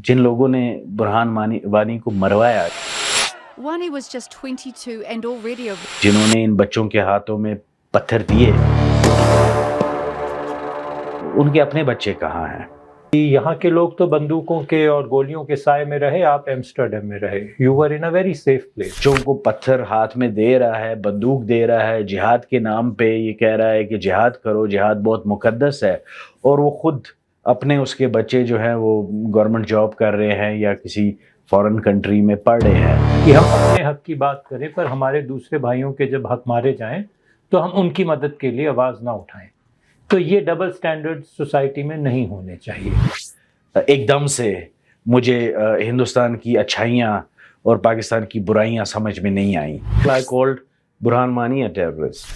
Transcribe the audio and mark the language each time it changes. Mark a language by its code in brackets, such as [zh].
[ur] جن لوگوں نے برہان وانی کو مروایا، [en] Wani was just 22 and already a [ur] جنہوں نے ان بچوں کے ہاتھوں میں پتھر دیے، ان کے اپنے بچے کہاں ہیں؟ یہاں کے لوگ تو بندوقوں کے اور گولیوں کے سائے میں رہے، آپ ایمسٹرڈیم میں رہے. [en] You were in a very safe place. [ur] بچوں کو پتھر ہاتھ میں دے رہا ہے، بندوق دے رہا ہے، جہاد کے نام پہ یہ کہہ رہا ہے کہ جہاد کرو، جہاد بہت مقدس ہے، اور وہ خود اپنے اس کے بچے جو ہیں وہ گورنمنٹ جاب کر رہے ہیں یا کسی فورن کنٹری میں پڑھ رہے ہیں. کہ ہم اپنے حق کی بات کریں پر ہمارے دوسرے بھائیوں کے جب حق مارے جائیں تو ہم ان کی مدد کے لیے آواز نہ اٹھائیں. تو یہ ڈبل سٹینڈرڈ سوسائٹی میں نہیں ہونے چاہیے. ایک دم سے مجھے ہندوستان کی اچھائیاں اور پاکستان کی برائیاں سمجھ میں نہیں آئیں. [en] I called Burhan Wani a terrorist.